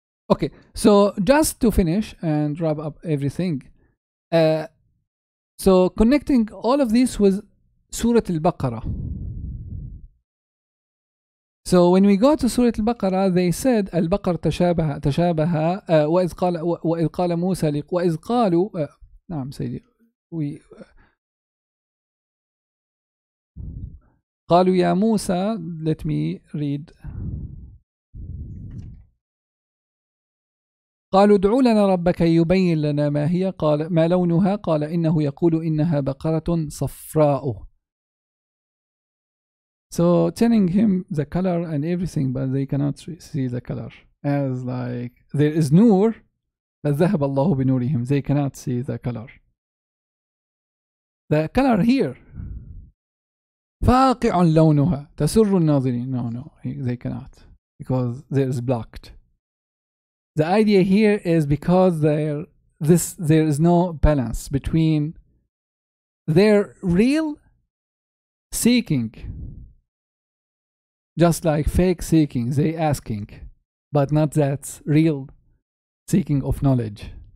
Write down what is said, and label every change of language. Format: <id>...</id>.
<en>Okay, so just to finish and wrap up everything. So connecting all of this with Surah Al-Baqarah. So when we go to Surah Al-Baqarah, they said Al-Baqarah</en> <ar>تشابه وإذ قال موسى وإذ قالوا نعم سيدي قالوا يا موسى.</ar> <en>Let me read.</en> <ar>قالوا ادع لنا ربك يبين لنا ما هي قال ما لونها قال إنه يقول إنها بقرة صفراء.</ar> <en>So telling him the color and everything, but they cannot see the color, as like there is nur but</en> <ar>ذهب الله بنورهم.</ar> <en>They cannot see the color. The color here</en> <ar>فاقع لونها تسر الناظرين.</ar> <en>No, they cannot, because there is blocked. The idea here is because there is no balance between their real seeking, just like fake seeking, they asking, but not that real seeking of knowledge.</en>